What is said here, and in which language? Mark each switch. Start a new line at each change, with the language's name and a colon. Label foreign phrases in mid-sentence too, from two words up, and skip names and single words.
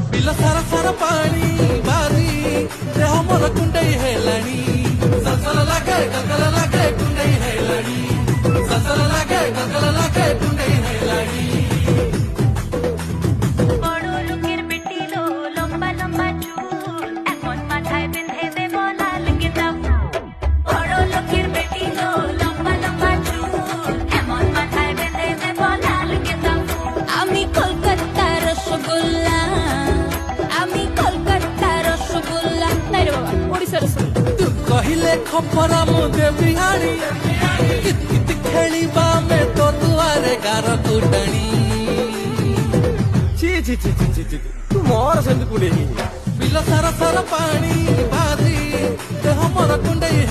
Odia: ବିଲ ସାରା ସାରା ପାଣି ବାରି ଦେହ ମୋର କୁଣ୍ଡେଇ ହେଲାଣି ସଲସଲ ଲାଗେ ଗଲଗଲ ଲାଗେ କୁଣ୍ଡେଇ ହେଲାଣି ସଲସଲ ଲାଗେ ଗଲଗଲ ଲାଗେ କୁଣ୍ଡେଇ ହେଲାଣି
Bangla: বড় লোকের বেটি লো লম্বা লম্বা চুল এখন মাথায় বেঁধে দেব লাল গেঁদা ফুল বড় লোকের বেটি লো লম্বা লম্বা চুল এমন মাথায় বেঁধে দেব লাল গেঁদা ফুল আমি কলকাতার রসগোল্লা আমি কলকাতার রসগোল্লা নাই রে বাবা ওড়িশা রসগোল্লা
Odia: ତୁ କହିଲେ ଖପରା ମୁଁ ଦେବି ହାଣି କିତ କିତ ଖେଳିବା ଆମେ ତୋ ଦୁଆରେ ଗାର କୁଟାଣି
Bangla: ছি ছি ছি ছি ছি ছি
Odia: ତୁ ମୋର ସେମିତି କୁଣ୍ଡେଇ ବିଲ ସାରା ସାରା ପାଣି ବାରି ଦେହ ମୋର କୁଣ୍ଡେଇ